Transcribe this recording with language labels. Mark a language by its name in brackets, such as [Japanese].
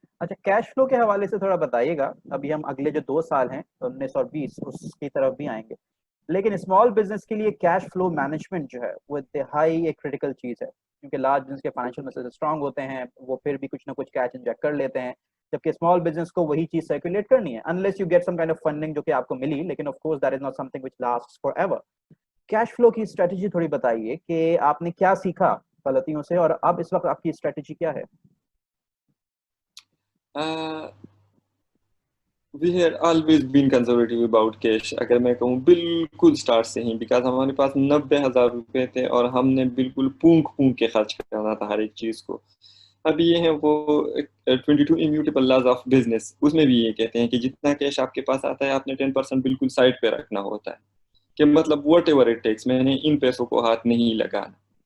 [Urdu] اچھا, cash flow کے حوالے سے تھوڑا بتائیے گا. ابھی ہم اگلے جو 2 سال ہیں 19 اور 20 اس کی طرف بھی آئیں گے, لیکن اسمال بزنس کے لیے کیش فلو مینجمنٹ جو ہے وہ انتہائی ایک کریٹیکل چیز ہے, کیونکہ لارج بزنس کے فائنینشیل مسئلے اسٹرانگ ہوتے ہیں, وہ پھر بھی کچھ نہ کچھ کیش انجیکٹ کر لیتے ہیں, جبکہ اسمال بزنس کو وہی چیز سرکولیٹ کرنی ہے [English] unless you get some kind of funding [Urdu] جو کہ آپ کو ملی, لیکن [English] Of course that is not something which lasts forever. [Urdu] کیش فلو کی اسٹریٹجی تھوڑی بتائیے کہ آپ نے کیا سیکھا غلطیوں سے, اور اب اس وقت آپ کی اسٹریٹجی کیا ہے؟ [English] We had always been conservative about cash. [Urdu] اگر میں کہوں بالکل اسٹارٹ سے ہی, بیکاز ہمارے پاس 90,000 روپے تھے اور ہم نے بالکل پونک کے خرچ کرنا تھا ہر ایک چیز کو. اب یہ ہے وہ 22 immutable laws of business, اس میں بھی یہ کہتے ہیں کہ جتنا کیش آپ کے پاس آتا ہے آپ نے 10% بالکل سائڈ پہ رکھنا ہوتا ہے, کہ مطلب [English] whatever it takes, [Urdu] میں نے ان پیسوں کو ہاتھ نہیں لگانا.